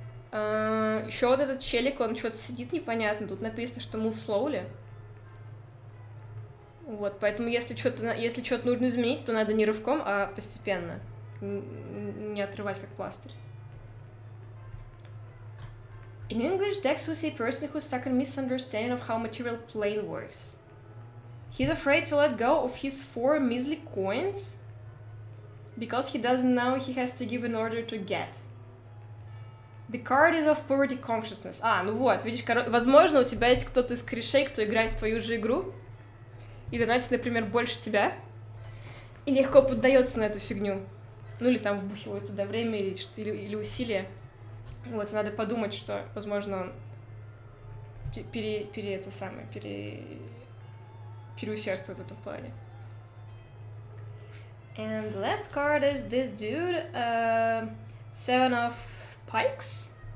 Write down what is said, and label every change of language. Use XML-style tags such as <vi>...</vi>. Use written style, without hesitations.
<ru>Еще вот этот челик, он что-то сидит непонятно, тут написано, что</ru> <en>move slowly.</en> <ru>Вот, поэтому если что-то нужно изменить, то надо не рывком, а постепенно. Не отрывать как пластырь.</ru> <en>In English, Dex was a person who's stuck in misunderstanding of how material plane works. He's afraid to let go of his 4 measly coins because he doesn't know he has to give in order to get. The card is of poverty consciousness.</en> <ru>Ну вот, видишь, возможно, у тебя есть кто-то из корешей, кто играет в твою же игру и донатит, например, больше тебя, и легко поддается на эту фигню. Ну или там вбухивает туда время или усилия. Вот, надо подумать, что, возможно, он переусердствует в этом плане.</ru> <en>And the last card is this dude, 7 of Pikes.</en>